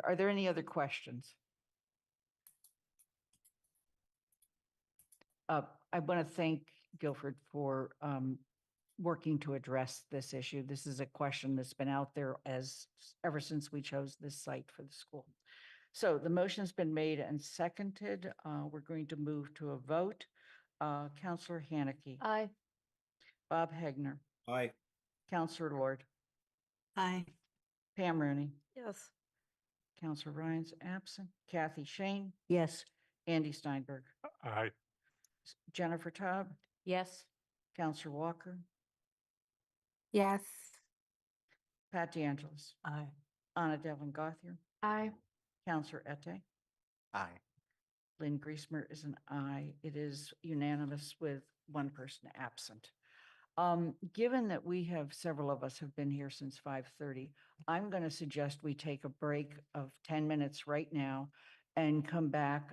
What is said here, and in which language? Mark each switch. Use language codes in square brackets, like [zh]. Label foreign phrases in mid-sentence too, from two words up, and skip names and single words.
[en] Are there any other questions? I want to thank Guilford for working to address this issue. This is a question that's been out there ever since we chose this site for the school. So the motion's been made and seconded. We're going to move to a vote. Counselor Haneke. Aye. Bob Hegner. Aye. Counselor Lord. Aye. Pam Rooney. Yes. Counselor Ryan's absent. Kathy Shane. Yes. Andy Steinberg. Aye. Jennifer Taub. Yes. Counselor Walker. Yes. Pat DeAngelis. Aye. Anna Devlin Gothier. Aye. Counselor Ette. Aye. Lynn Griesmer is an aye. It is unanimous with one person absent. Given that we have, several of us have been here since 5:30, I'm going to suggest we take a break of 10 minutes right now and come back.